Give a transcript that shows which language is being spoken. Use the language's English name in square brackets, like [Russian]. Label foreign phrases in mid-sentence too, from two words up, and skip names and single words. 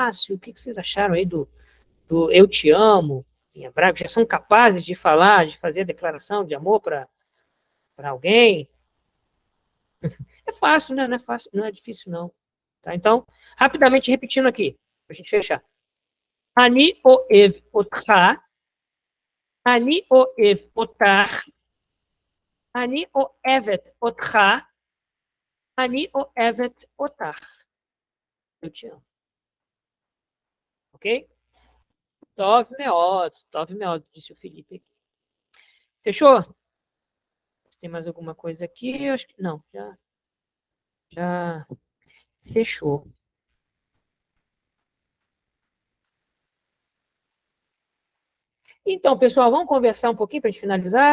[Portuguese] O que vocês acharam aí do eu te amo em hebraico? Já são capazes de falar, de fazer a declaração de amor para alguém? É fácil, né? Não é fácil, não é difícil, não. Tá? Então, rapidamente repetindo aqui, para a gente fechar. [Hebrew] אני אוהב אותך, אני אוהב אותך, אני אוהבת אותך, אני אוהבת אותך. [Portuguese] Eu te amo. Ok? [Hebrew] טוב מאוד, [Portuguese] disse o Felipe aqui. Fechou? Tem mais alguma coisa aqui? Eu acho que não, já fechou. Então, pessoal, vamos conversar um pouquinho para a gente finalizar?